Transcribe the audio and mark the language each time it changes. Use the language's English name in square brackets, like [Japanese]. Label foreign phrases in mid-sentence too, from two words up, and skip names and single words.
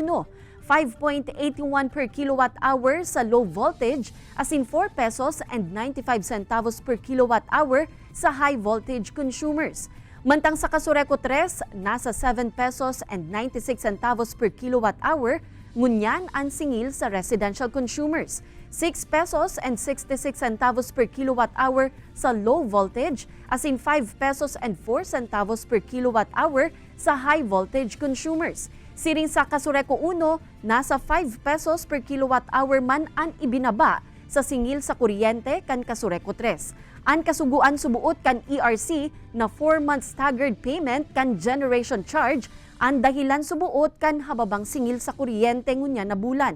[English] 5.81 per kilowatt hour sa low voltage asin 4 pesos and 95 centavos per kilowatt hour sa high voltage consumers. [Bikol] Mantang sa Kasureco 3, nasa [English] 7 pesos and 96 centavos per kilowatt hour, [Bikol] ngunyan ang singil sa [English] residential consumers. 6 pesos and 66 centavos per kilowatt hour sa low voltage, as in 5 pesos and 4 centavos per kilowatt hour sa high voltage consumers. [Bikol] Siring sa Kasureco 1, nasa [English] 5 pesos per kilowatt hour [Bikol] man ang ibinaba sa singil sa kuryente kan Kasureco 3. Ang kasuguan subuot kan ERC na [English] 4-month staggered payment [Bikol] kan [English] generation charge [Bikol] ang dahilan subuot kan hababang singil sa kuryente ngunya na bulan.